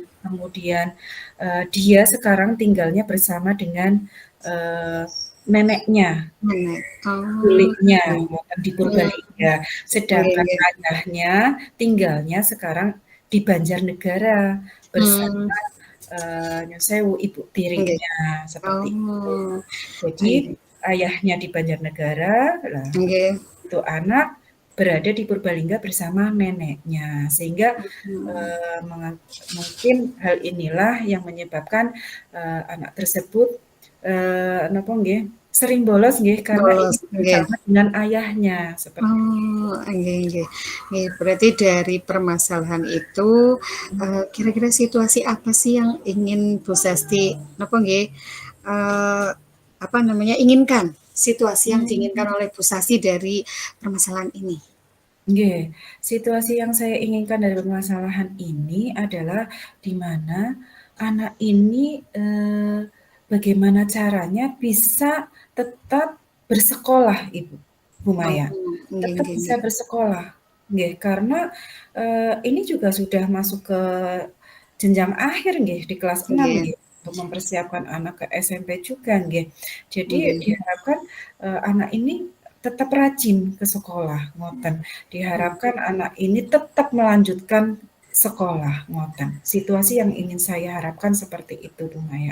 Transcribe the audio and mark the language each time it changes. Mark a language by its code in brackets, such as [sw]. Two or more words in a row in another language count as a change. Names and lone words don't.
[id] Kemudian, dia sekarang tinggalnya bersama dengan, neneknya. Nenek. Oh, Miliknya oke. di Purbalingga, Nggih sedangkan nggih. ayahnya tinggalnya sekarang di Banjarnegara Mmm. bersama, [jv] nyun sewu, [id] ibu Nggih. tirinya, seperti itu. Oh, Jadi nggih. ayahnya di Banjarnegara, lah Nggih. itu anak berada di Purbalingga bersama neneknya. Sehingga, Mhm. mungkin hal inilah yang menyebabkan, anak tersebut, [jv] napa nggih, [id] sering bolos nggih karena Bolos, ingin nggih. bersama dengan ayahnya, seperti Oh, nggih nggih. Nggih, berarti dari permasalahan itu, kira-kira situasi apa sih yang ingin Bu Sasti [jv] napa nggih, [id] apa namanya, inginkan, situasi yang diinginkan Mmm. oleh Bu Sasti dari permasalahan ini? Nggih, situasi yang saya inginkan dari permasalahan ini adalah di mana anak ini, bagaimana caranya bisa tetap bersekolah Ibu, Bu Oh, Maya, nggih tetap nggih bisa nggih. bersekolah, nggih, karena, ini juga sudah masuk ke jenjang akhir nggih, di kelas 6 Nggih. nggih, untuk mempersiapkan anak ke SMP juga nggih. Jadi Nggih. diharapkan, anak ini tetap rajin ke sekolah, ngoten. Mmm. Diharapkan anak ini tetap melanjutkan sekolah, ngoten. Situasi yang ingin saya harapkan seperti itu, Bu Maya.